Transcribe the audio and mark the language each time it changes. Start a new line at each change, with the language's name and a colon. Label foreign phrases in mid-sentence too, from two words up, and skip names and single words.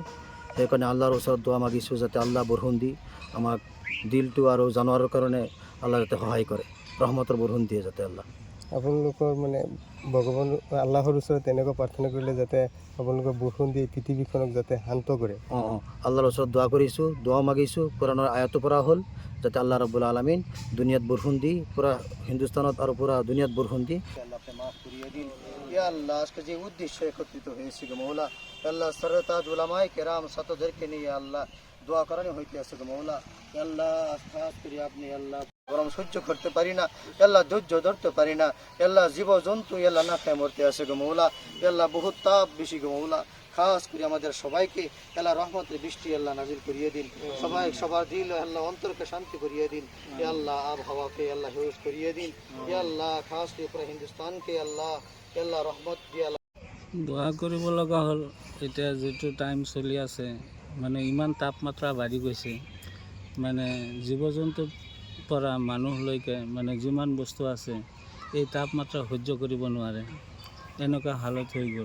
Assamese: সেইকাৰণে আল্লাহৰ ওচৰত দোৱা মাগিছোঁ যাতে আল্লাহ বৰষুণ দি আমাক দিলটো আৰু জানোৱাৰৰ কাৰণে আল্লাহ যাতে সহায় কৰে, ৰহমতৰ বৰষুণ দিয়ে যাতে আল্লাহ। আপোনালোকৰ মানে ভগৱান আল্লাহৰ ওচৰত তেনেকুৱা প্ৰাৰ্থনা কৰিলে যাতে আপোনালোকৰ বৰষুণ দি পৃথিৱীখনক যাতে শান্ত কৰে। আল্লাহৰ ওচৰত দোৱা কৰিছোঁ, দোৱা মাগিছোঁ, কোৰাণৰ আয়াতো পৰা হ'ল যাতে আল্লাহ
Arabic: رب العالمين
Assamese: দুনিয়াত বৰষুণ দি পুরা হিন্দুস্তানত আর পুরা দুনিয়াত বরষুণ দি
Bangla: আল্লাহ আপনি মাফ করিয়ে দিন। ইয়া আল্লাহ আজকে যে উদ্দেশ্যে একত্রিত হয়েছি গো মৌলা, আল্লাহ সরতাজ উলামায়ে কেরাম ছাত্রদেরকে নিয়ে আল্লাহ দোয়া করানো হইতে আছে গো মৌলা। আল্লাহ খাস করে আপনি আল্লাহ গরম সহ্য করতে পারি না, আল্লাহ ধৈর্য ধরতে পারি না, আল্লাহ জীব জন্তু আল্লাহ না খেয়ে মরতে আসে গো মৌলা। আল্লাহ বহুত তাপ বেশি গো মৌলা, খাস করে আমাদের সবাইকে আল্লাহ রহমতের বৃষ্টি আল্লাহ নাজিল করিয়ে দিন। সবাই সবার দিল আল্লাহ অন্তরকে শান্তি করিয়ে দিন। ইয়া আল্লাহ আবহাওয়াকে আল্লাহ হিউজ করিয়ে দিন। ইয়া আল্লাহ খাস করে পুরো হিন্দুস্তানকে আল্লাহ আল্লাহ রহমত দিয়ে আল্লাহ
Assamese: দোৱা কৰিব লগা হ'ল। এতিয়া যিটো টাইম চলি আছে মানে ইমান তাপমাত্ৰা বাঢ়ি গৈছে, মানে জীৱ জন্তুৰ পৰা মানুহলৈকে মানে যিমান বস্তু আছে এই তাপমাত্ৰা সহ্য কৰিব নোৱাৰে, এনেকুৱা হালত হৈ গ'ল।